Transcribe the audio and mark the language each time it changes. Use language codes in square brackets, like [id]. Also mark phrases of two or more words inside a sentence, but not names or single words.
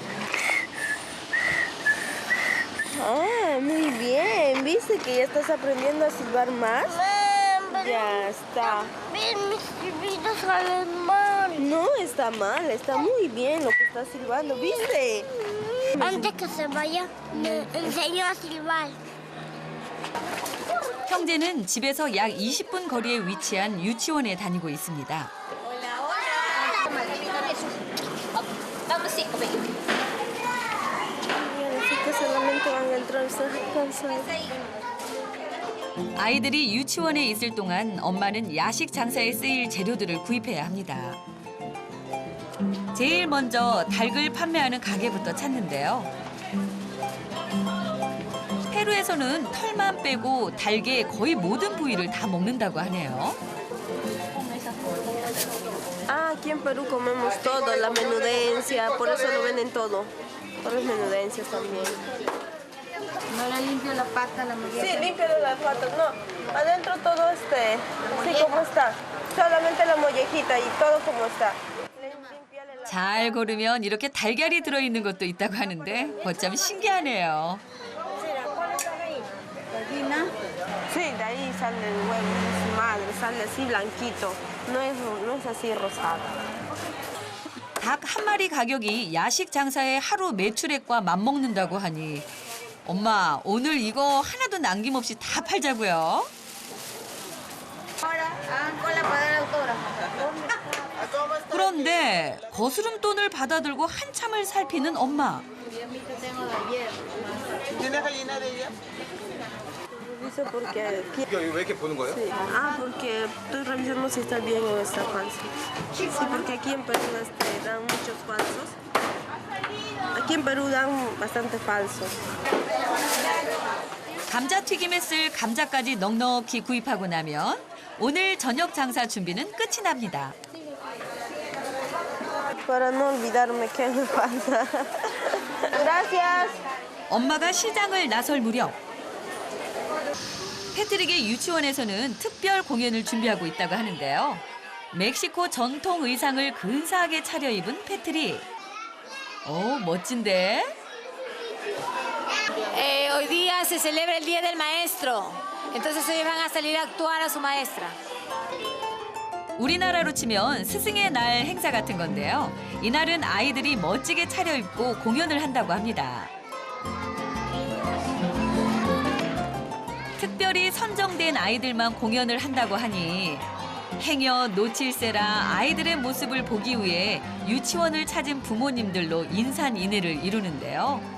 [es] Ah, muy bien. ¿Viste que ya estás aprendiendo a silbar más? Ya está. Ven, mis silbidos salen mal. No está mal, está muy bien lo que estás silbando, ¿viste? Antes que se vaya, me enseñó a silbar. [ko] 형제는 집에서 약 20분 거리에 위치한 유치원에 다니고 있습니다. [es] Así que solamente van a entrar cansados. [ko] 아이들이 유치원에 있을 동안 엄마는 야식 장사에 쓰일 재료들을 구입해야 합니다. 제일 먼저 닭을 판매하는 가게부터 찾는데요. 페루에서는 털만 빼고 닭의 거의 모든 부위를 다 먹는다고 하네요. [es] Ah, aquí en Perú comemos todo, la menudencia, por eso lo venden todo. Todas las menudencias también. No le limpio la pata a la mujer. Sí, límpiale las patas, no. Adentro todo sí, como está. Solamente la mollejita y todo como está. Límpiale [ko] 잘 고르면 이렇게 달걀이 들어있는 것도 있다고 하는데 어쩜 신기하네요. [es] Sí, de ahí sale el huevo de su madre, sale así blanquito, no es así rosado. [ko] 닭 한 마리 가격이 야식 장사의 하루 매출액과 맞먹는다고 하니 엄마 오늘 이거 하나도 남김없이 다 팔자고요. 그런데 거스름돈을 받아들고 한참을 살피는 엄마. [es] Dice porque... [ko] 왜 이렇게 보는 거예요? [es] Sí. Ah, porque estoy revisando si está bien en esta falsa. Sí, porque aquí en Perú dan muchos falsos. Aquí en Perú dan bastante falsos. [ko] 감자튀김에 쓸 감자까지 넉넉히 구입하고 나면 오늘 저녁 장사 준비는 끝이 납니다. [es] Para no olvidarme que me falta. Gracias. [ko] 엄마가 시장을 나설 무렵 패트릭의 유치원에서는 특별 공연을 준비하고 있다고 하는데요. 멕시코 전통 의상을 근사하게 차려입은 패트릭. 오, 멋진데? [es] Hoy día se celebra el Día del Maestro. Entonces ellos van a salir a actuar a su maestra. [ko] 우리나라로 치면 스승의 날 행사 같은 건데요. 이날은 아이들이 멋지게 차려입고 공연을 한다고 합니다. 특별히 선정된 아이들만 공연을 한다고 하니 행여 놓칠세라 아이들의 모습을 보기 위해 유치원을 찾은 부모님들로 인산인해를 이루는데요.